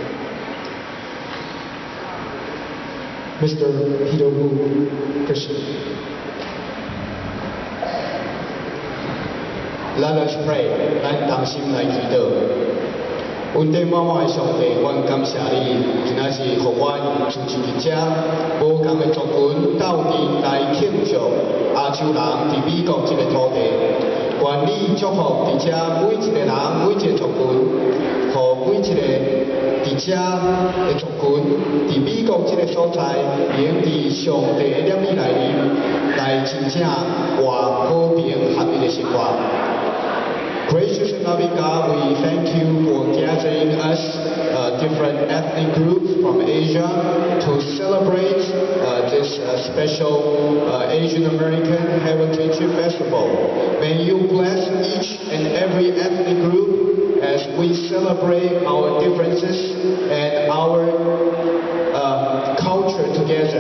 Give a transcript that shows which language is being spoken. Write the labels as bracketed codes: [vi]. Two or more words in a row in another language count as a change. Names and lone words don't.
[en] Mr. Peter Wu Christian. Let us pray. [nan] 咱同心来祈祷。恩典满满的上帝，阮感谢你，今仔是互阮主持记者，无共的族群斗阵来庆祝亚洲人伫美国这个土地。愿你祝福伫遮每一个人、每一个族群，互每一个伫遮的族群伫美国这个所在，能伫上帝的念里来真正活和平合一的生活。 [en] Gracious and loving God, we thank you for gathering us, different ethnic groups from Asia, to celebrate this special Asian American Heritage Festival. May you bless each and every ethnic group as we celebrate our differences and our culture together.